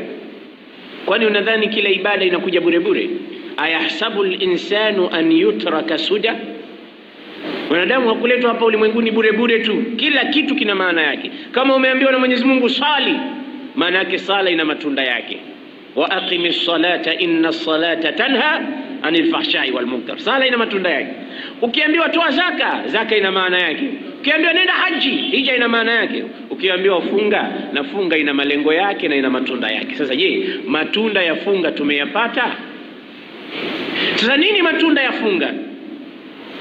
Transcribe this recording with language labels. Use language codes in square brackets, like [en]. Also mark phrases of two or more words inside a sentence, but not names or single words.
[sw] Kwani unadhani kila ibada inakuja bure bure? [ar] أيحسب الإنسان أن يترك سدى? [sw] Wanadamu hakuletwa hapa ulimwenguni bure bure tu. Kila kitu kina maana yake. Kama umeambiwa na Mwenyezi Mungu sali, maana yake sala ina matunda yake. [ar] وأقم الصلاة إن الصلاة تنهى عن الفحشاء والمنكر. [sw] Sala ina matunda yake. Ukiambiwa toa zaka, zaka ina maana yake. Ukiambiwa nenda haji, hija ina maana yake. Ukiambiwa funga, na funga ina malengo yake na ina matunda yake. Sasa je, matunda ya funga tumeyapata? Sasa nini matunda ya funga?